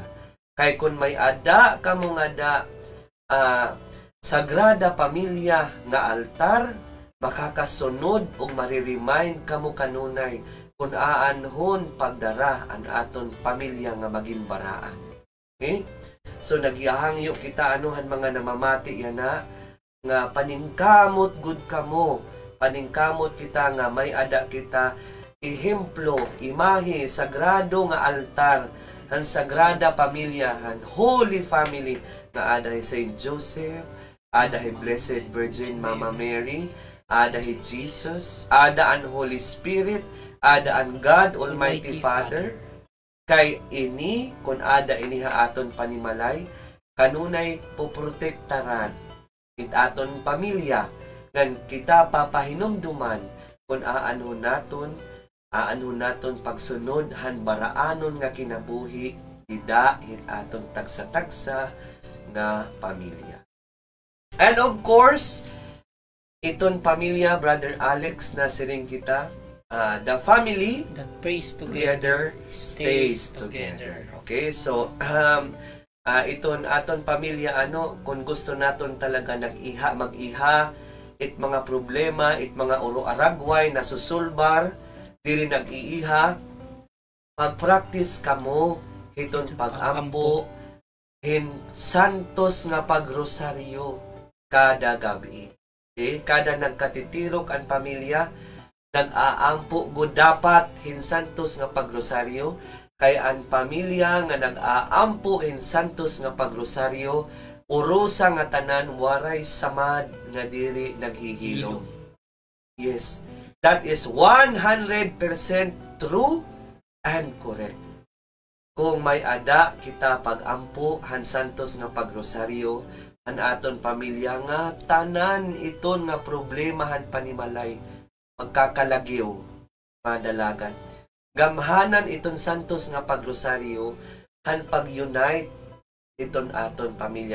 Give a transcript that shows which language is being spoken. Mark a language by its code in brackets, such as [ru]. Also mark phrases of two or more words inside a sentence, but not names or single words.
[war] Kay kun may ada kamo nga sagrada pamilya nga altar, makakasunod o mariremind kamo kanunay kung aanhon pagdara ang aton pamilya nga maging baraan. Okay? So nagyahangyo kita anuhan mga namamati yana nga paningkamot gud kamo, paningkamot kita nga may ada kita ehemplo, imahe, sagrado nga altar, ang sagrada pamilya, ang [en] holy family [war] nga ada Saint Joseph, ada Blessed Virgin Mama Mary, ada Jesus, ada ang Holy Spirit, ada ang God Almighty Father. Kay ini, kung ada ini aton panimalay, kanunay poprotektaran it aton pamilya, ngan kita papahinumduman kung aanhon naton pagsunod han baraanon nga kinabuhi ida it aton tagsa-tagsa nga pamilya. [en] And of course, [war] iton pamilya, Brother Alex, na siring kita, [en] the family that prays together stays together. [war] Okay, so iton aton pamilya kung gusto naton talaga mag-iha it mga problema, it mga uro-aragway na susulbar, dili nag-iiha, mag-practice kamo iton pag-ampo hin santos nga pagrosaryo kada gabi. Okay? Kada nagkatitirok ang pamilya, nag-aampo gud dapat hin santos nga pagrosaryo, kay ang pamilya nga nag-aampo hin santos nga pagrosaryo, urusa nga tanan waray samad nga diri naghihilom. [en] Yes, that is 100% true and correct. [war] Kung may ada kita pag-ampo han santos nga pagrosaryo, an aton pamilya nga tanan iton nga problema han panimalay magkakalagyo madalagan. Gamhanan iton santos nga pagrosaryo han pag-unite iton aton pamilya.